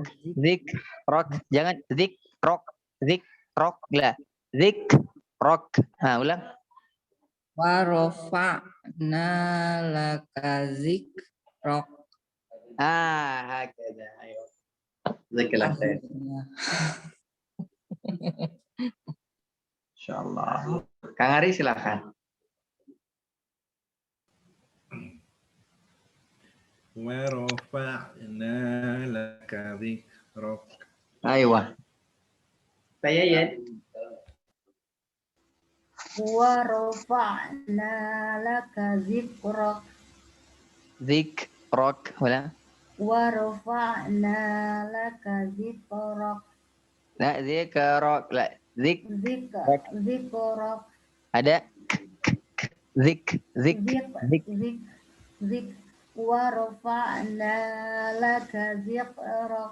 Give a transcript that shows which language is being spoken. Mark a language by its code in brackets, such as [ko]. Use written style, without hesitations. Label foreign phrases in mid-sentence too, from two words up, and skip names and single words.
[id] Jangan zikrok lah. Zikrok. Nah, ulang. [ar] وَرَفَعْنَا لَكَ ذِكْرَكَ. [id] Hakada. Ayo. [ar] جزاك الله خير. Insyaallah. [id] Kang Ari silakan. [ar] وَرَفَعْنَا لَكَ ذِكْرَكَ. [id] Aywa. Saya ya. [ar] وَرَفَعْنَا لَكَ ذِكْرَكَ. [id] Dzikrok. Ulang. [ar] وَرَفَعْنَا لَكَ ذِكْرَكَ. [id] Nah, dzikrok. [ar] Dzikrok. [id] Ada zik. [ar] وَرَفَعْنَا لَكَ ذِكْرَكَ.